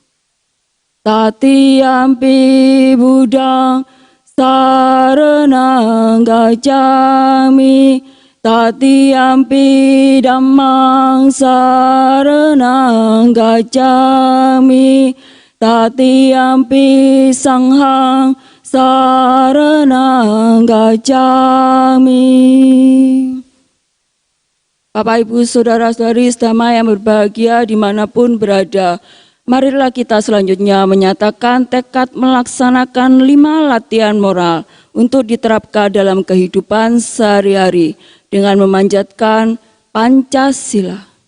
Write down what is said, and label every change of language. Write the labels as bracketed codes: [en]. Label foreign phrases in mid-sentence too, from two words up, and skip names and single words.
[pi] Tatiyampi Buddhang saranang gacchami, Tatiyampi Dhammang saranang gacchami, Tatiyampi Sanghang saranang gacami. [id] Bapak, Ibu, Saudara-saudari sedama yang berbahagia dimanapun berada, marilah kita selanjutnya menyatakan tekad melaksanakan 5 latihan moral untuk diterapkan dalam kehidupan sehari-hari dengan memanjatkan Pancasila.